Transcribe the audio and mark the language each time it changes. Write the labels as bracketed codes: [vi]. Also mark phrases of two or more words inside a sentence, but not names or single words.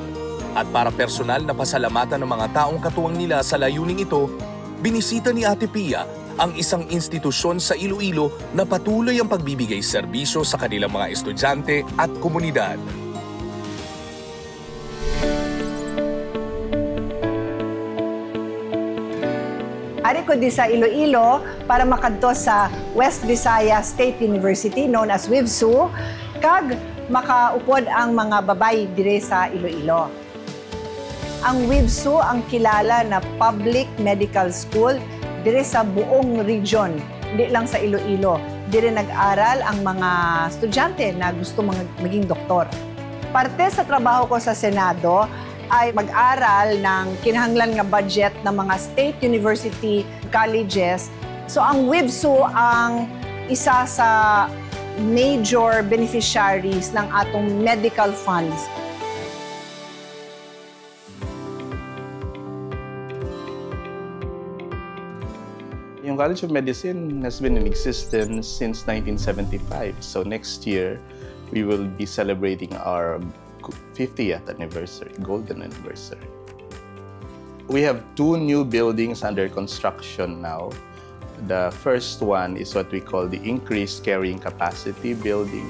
[tl] At para personal na pasalamatan ng mga taong katuwang nila sa layuning ito, binisita ni Ate Pia ang isang institusyon sa Iloilo na patuloy ang pagbibigay serbisyo sa kanilang mga estudyante at komunidad. [hil] Ari ko di sa Iloilo para makadto sa West Visayas State University [en] known as [hil] WIVSU kag makaupod ang mga babay dire sa Iloilo. [tl] Ang WIVSU ang kilala na [en] public medical school [tl] dire sa buong region, hindi lang sa Iloilo. Dire nag-aral ang mga estudyante na gusto maging doktor. Parte sa trabaho ko sa Senado ay mag-aral ng kinahanglan nga budget ng mga [en] state university colleges. [tl] So ang WIVSU ang isa sa [en] major beneficiaries [tl] ng atong [en] medical funds. Yung College of Medicine has been in existence since 1975. So next year, we will be celebrating our 50th anniversary, golden anniversary. We have 2 new buildings under construction now. The first one is what we call the increased carrying capacity building.